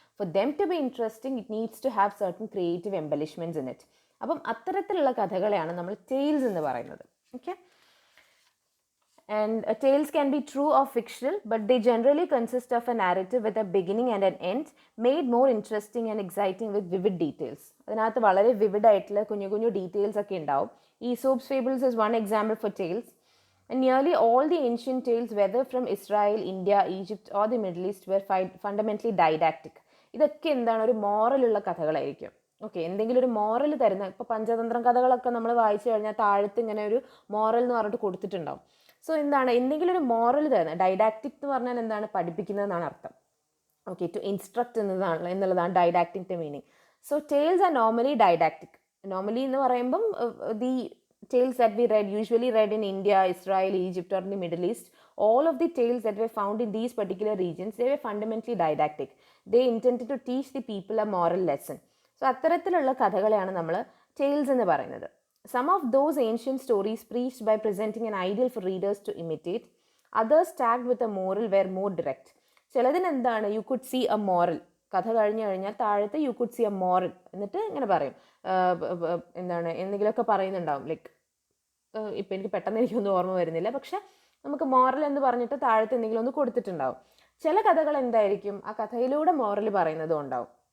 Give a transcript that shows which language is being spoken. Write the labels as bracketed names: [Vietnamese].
[English] For them to be interesting it needs to have certain creative embellishments in it. [Malayalam] അപ്പം അത്തരത്തിലുള്ള കഥകളെയാണ് നമ്മൾ tales എന്ന് പറയുന്നത്. [English] Okay, and tales can be true or fictional, but they generally consist of a narrative with a beginning and an end, made more interesting and exciting with vivid details. [Malayalam] അതിനകത്ത് വളരെ vivid ആയിട്ടുള്ള കുഞ്ഞു details ഒക്കെ ഉണ്ടാവും. [English] Aesop's fables is one example for tales. And nearly all the ancient tales, whether from Israel, India, Egypt or the Middle East, were fundamentally didactic. [Malayalam] ഇതൊക്കെ എന്താണ്, ഒരു മോറലുള്ള കഥകളായിരിക്കും. Okay, എന്തെങ്കിലും ഒരു മോറൽ തരുന്ന, ഇപ്പോൾ പഞ്ചതന്ത്രം കഥകളൊക്കെ നമ്മൾ വായിച്ചു കഴിഞ്ഞാൽ താഴത്ത് ഇങ്ങനെ ഒരു മോറൽ എന്ന് പറഞ്ഞിട്ട് കൊടുത്തിട്ടുണ്ടാവും. സോ എന്താണ്, എന്തെങ്കിലും ഒരു മോറൽ തരുന്നത്. ഡൈഡാക്റ്റിക് എന്ന് പറഞ്ഞാൽ എന്താണ്, പഠിപ്പിക്കുന്നതെന്നാണ് അർത്ഥം. ഓക്കെ, ടു ഇൻസ്ട്രക്ട് എന്നുള്ളതാണ് ഡൈഡാക്റ്റിൻ്റെ meaning. [English] So tales are normally didactic. [Malayalam] Normally എന്ന് പറയുമ്പം [English] The tales that we usually read in India, Israel, Egypt or the Middle East, all of the tales that were found in these particular regions, they were fundamentally didactic. They intended to teach the people a moral lesson. [Malayalam] So അത്തരത്തിലുള്ള കഥകളെയാണ് നമ്മൾ tales എന്ന് പറയുന്നത്. [English] Some of those ancient stories preached by presenting an ideal for readers to imitate. Others tagged with a moral were more direct. [Malayalam] ചിലതിന് എന്താണ്, [English] you could see a moral. [Malayalam] കഥ കഴിഞ്ഞ് കഴിഞ്ഞാൽ താഴത്ത് [English] you could see a moral [Malayalam] എന്നിട്ട് ഇങ്ങനെ പറയും, എന്താണ് എന്തെങ്കിലുമൊക്കെ പറയുന്നുണ്ടാവും. ലൈക്ക് ഇപ്പം എനിക്ക് പെട്ടെന്ന് എനിക്കൊന്നും ഓർമ്മ വരുന്നില്ല, പക്ഷെ നമുക്ക് മോറൽ എന്ന് പറഞ്ഞിട്ട് താഴത്ത് എന്തെങ്കിലും ഒന്ന് കൊടുത്തിട്ടുണ്ടാവും. ചില കഥകൾ എന്തായിരിക്കും, ആ കഥയിലൂടെ മോറൽ പറയുന്നതും ഉണ്ടാവും.